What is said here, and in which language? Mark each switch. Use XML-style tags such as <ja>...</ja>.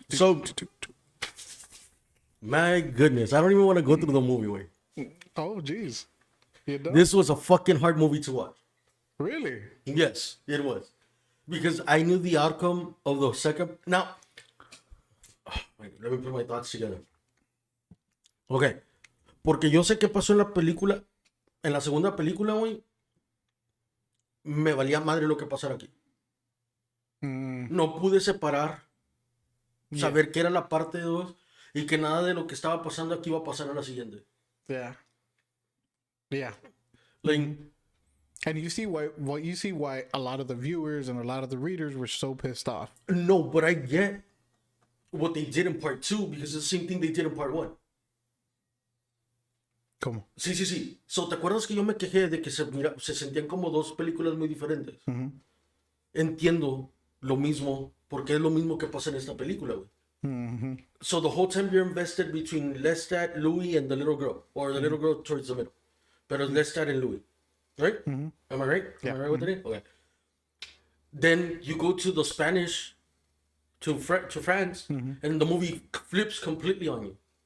<en>So, my goodness, I don't even want to go through the movie, way. Oh, geez. You don't? This was a fucking hard movie to watch. Really? Yes, it was. Because I knew the outcome of the second. Now, wait, let me put my thoughts together. Okay.</en> <es>Porque yo sé qué pasó en la película. En la segunda película, güey. Me valía madre lo que pasara aquí. No pude separar. Saber que era la parte 2 y que nada de lo que estaba pasando aquí iba a pasar en la siguiente.</es> <en>Yeah. Yeah. Like, And you see why a lot of the viewers and a lot of the readers were so pissed off. no, but I get what they did in part 2 because it's the same thing they did in part 1.</en> <es>¿Cómo? Sí. So, ¿te acuerdas que yo me quejé de que se sentían como dos películas muy diferentes? Entiendo lo mismo, porque es lo mismo que pasa en esta película, güey.</es> <en>So the whole time you're invested between Lestat, Louis, and the little girl, or the little girl towards the middle. Pero es Lestat and Louis, right? Am I right? Yeah. Am I right with it? Okay. Then you go to the Spanish, to France, and the movie flips completely on you.</en>